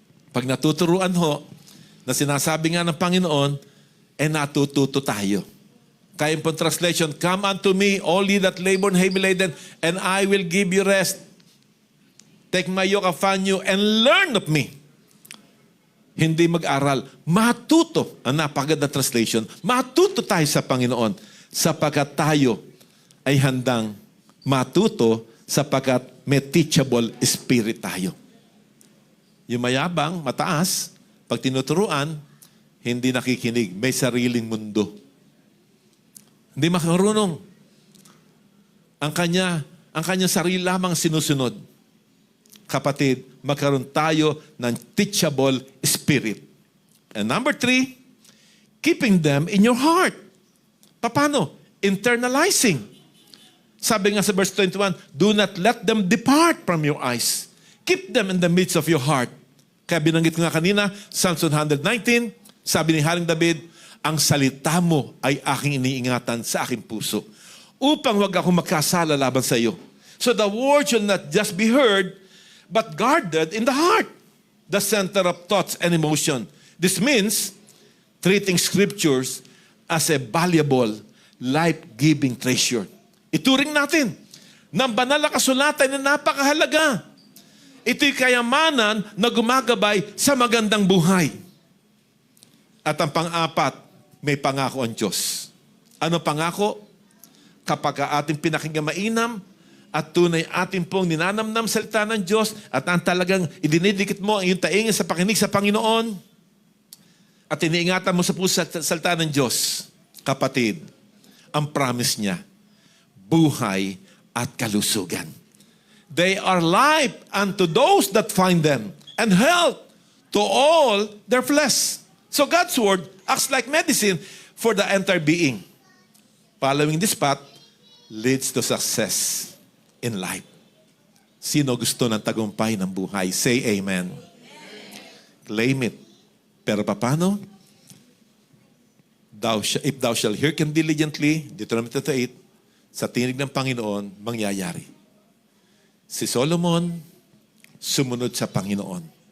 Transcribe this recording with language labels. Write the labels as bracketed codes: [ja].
[tl] Pag natuturuan ho, na sinasabi nga ng Panginoon, natututo tayo. Kaya po [en] translation, come unto me, all ye that labor and heavy laden, and I will give you rest. Take my yoke upon you and learn of me. [tl] Hindi mag-aral. Matuto. Ang napakaganda translation. Matuto tayo sa Panginoon sapagkat tayo ay handang matuto sapagkat may [en] teachable spirit [tl] tayo. Yung mayabang, mataas, pag tinuturuan, hindi nakikinig. May sariling mundo. Hindi makarunong. Ang kanya sarili lamang sinusunod. Kapatid, magkaroon tayo ng [en] teachable spirit. And number 3, keeping them in your heart. [tl] Paano? [en] Internalizing. [tl] Sabi nga sa [en] verse 21, do not let them depart from your eyes. Keep them in the midst of your heart. [tl] Kaya binanggit ko nga kanina, Psalms 119, sabi ni Haring David, ang salita mo ay aking iniingatan sa aking puso upang wag ako magkasala laban sa iyo. [en] So the word should not just be heard, but guarded in the heart, the center of thoughts and emotion. This means treating scriptures as a valuable, life-giving treasure. [tl] Ituring natin ng banal na kasulatan na napakahalaga. Ito'y kayamanan na gumagabay sa magandang buhay. At ang pang-apat, may pangako ang Diyos. Ano pangako? Kapag ating pinakinggan mainam at tunay ating pong ninanamnam salita ng Diyos at ang talagang idinidikit mo ang iyong taingin sa pakinig sa Panginoon at iniingatan mo sa puso salita ng Diyos, kapatid, ang promise niya, buhay at kalusugan. [en] They are life unto those that find them and health to all their flesh. So God's word acts like medicine for the entire being. Following this path leads to success in life. [tl] Sino gusto ng tagumpay ng buhay? [en] Say amen. Claim it. [tl] Pero paano? [en] If thou shalt hearken diligently, Deuteronomy 28, [tl] sa tinig ng Panginoon, mangyayari. Si Solomon, sumunod sa Panginoon.